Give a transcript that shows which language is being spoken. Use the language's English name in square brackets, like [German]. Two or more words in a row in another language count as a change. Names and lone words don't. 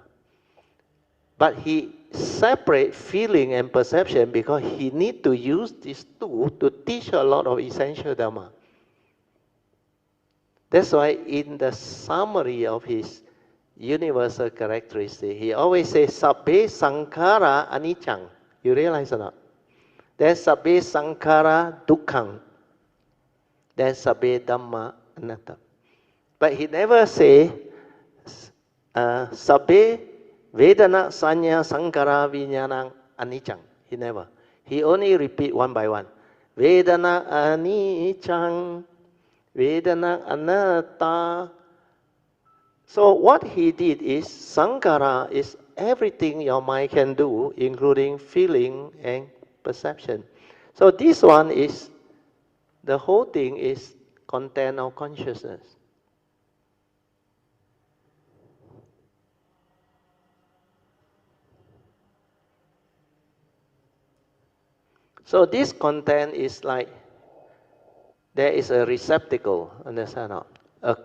[English] But he separate feeling and perception because he need to use these two to teach a lot of essential dharma. That's why in the summary of his universal characteristic, he always says, [Pali] sabbe sankhara aniccang. [English] You realize or not? There's [Pali] sabbe sankhara dukkhang. There's sabbe dhamma anatta. [English] But he never say, [Pali] sabbe vedana sanya sankhara vijnanang aniccang. [English] He never. He only repeat one by one. [Pali] Vedana aniccang, vedana anatta. [English] So what he did is, sankhara is everything your mind can do, including feeling and perception. So this one is, the whole thing is content of consciousness. So this content is like, there is a receptacle, understand or not?